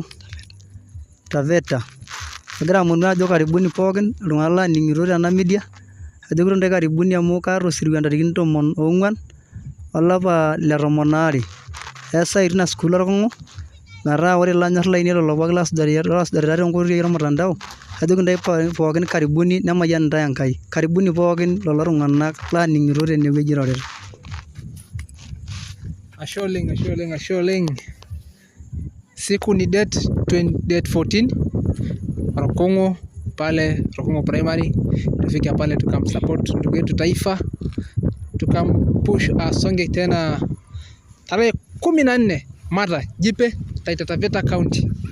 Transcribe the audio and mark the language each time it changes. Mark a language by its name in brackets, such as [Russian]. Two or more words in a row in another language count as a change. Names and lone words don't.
[Masai] Taveta agira amonu ajo karibuni pookin iltung'anak laaning'ito tena media ajo kitontai karibuni amu kaata osirua ntarikini 14 olapa le 12 eesa tina sukuul Orkung'u metaa ore ilonyorr lainei lelo pookin loosujari tenkoitoi ormutandao ajo kintai pookin karibuni nemayian intae Enkai karibuni pookin lelo tung'anak laaning'ito tenewueji irorita. Ashe oleng. [Swahili] Siku ni date 14 Orkung'u pale Orkung'u primary tufike pale tukamsupport ndugu yetu Taifa tukampush asonge tena tarehe 14 Mata Jipe Taita Taveta County.